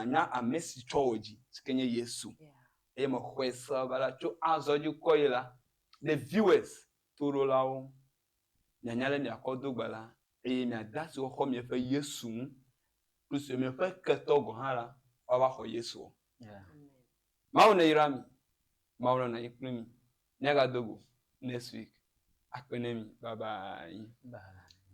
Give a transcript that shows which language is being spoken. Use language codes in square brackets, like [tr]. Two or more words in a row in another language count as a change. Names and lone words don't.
[ee] nya ame si tsɔ wò dzi sike nye Yesu eye me xɔe se ba la tso azɔ dzi kɔ yi la [en] the viewers [ee] toɖolawo nyanya le miakɔ do gbe la eye miada asi xɔ miaƒe Yesu ŋu plus miaƒe ketɔ gɔ̃ hã la woava xɔ Yesu mawu ne yra mi mawu nɔ anyi kpli mi míagado go [en] next week [ee] akpe ne mi [en] bye bye.